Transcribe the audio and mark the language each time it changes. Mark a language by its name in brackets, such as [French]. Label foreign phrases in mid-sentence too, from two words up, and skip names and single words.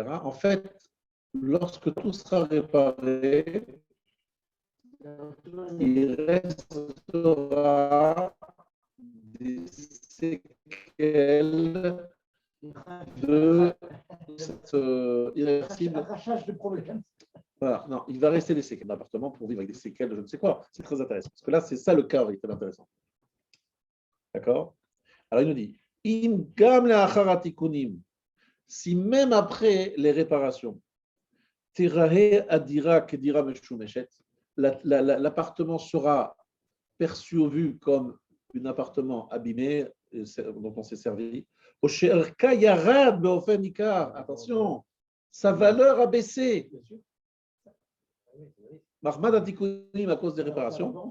[French] En fait, lorsque tout sera réparé, il restera des séquelles de cette irréversible. Voilà, non, il va rester des séquelles d'appartement pour vivre avec des séquelles de je ne sais quoi. C'est très intéressant. Parce que là, c'est ça le cas qui est très intéressant. D'accord? Alors, il nous dit [Hebrew] אם גם לאחר התיקונים, [French] si même après les réparations, [Hebrew] תיראה הדירה כדירה משומשת, [French] l'appartement sera perçu au vu comme un appartement abîmé dont on s'est servi. Attention, sa valeur a baissé. [Hebrew] מחמת התיקונים [French] à cause des réparations.